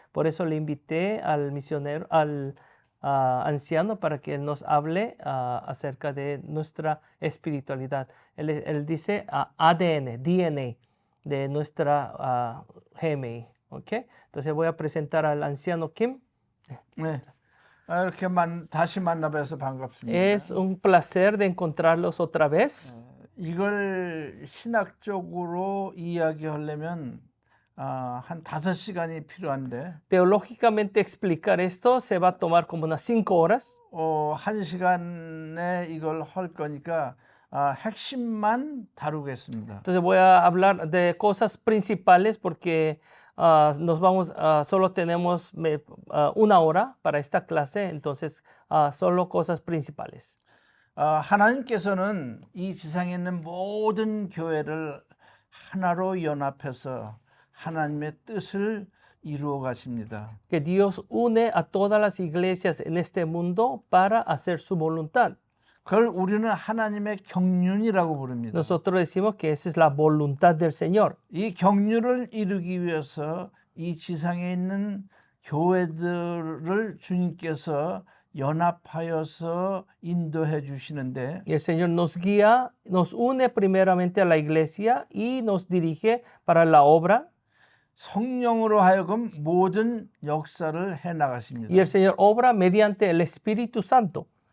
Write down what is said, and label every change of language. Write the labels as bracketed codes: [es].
[es] Por eso le invité al misionero, al anciano, para que él nos hable acerca de nuestra espiritualidad. Él dice ADN, DNA de nuestra GMI. ¿Ok? Entonces voy a presentar al anciano Kim. [ko] 네. 이렇게 다시 만나뵈서 반갑습니다. [es] Es un placer de encontrarlos otra vez. [ko] 이걸 신학적으로 이야기하려면 한 5시간이 필요한데 [es] Teológicamente explicar esto se va a tomar como unas 5 horas. [ko] 1시간에 이걸 할 거니까 핵심만 다루겠습니다. [es] Entonces voy a hablar de cosas principales porque solo tenemos una hora para esta clase, entonces solo cosas principales. [ko] 하나님께서는 이 지상에 있는 모든 교회를 하나로 연합해서 하나님의 뜻을 이루어 가십니다. [es] Que Dios une a todas las iglesias en este mundo para hacer su voluntad. [ko] 그걸 우리는 하나님의 경륜이라고 부릅니다. [es] Nosotros decimos que esa es la voluntad del Señor. [ko] 이 경륜을 이루기 위해서 이 지상에 있는 교회들을 주님께서 연합하여서 인도해 주시는데 [es] Y el Señor nos guía, nos une primeramente a la iglesia y nos dirige para la obra. [ko] 성령으로 하여금 모든 역사를 해 나가십니다. [es] Y el Señor obra mediante el Espíritu Santo.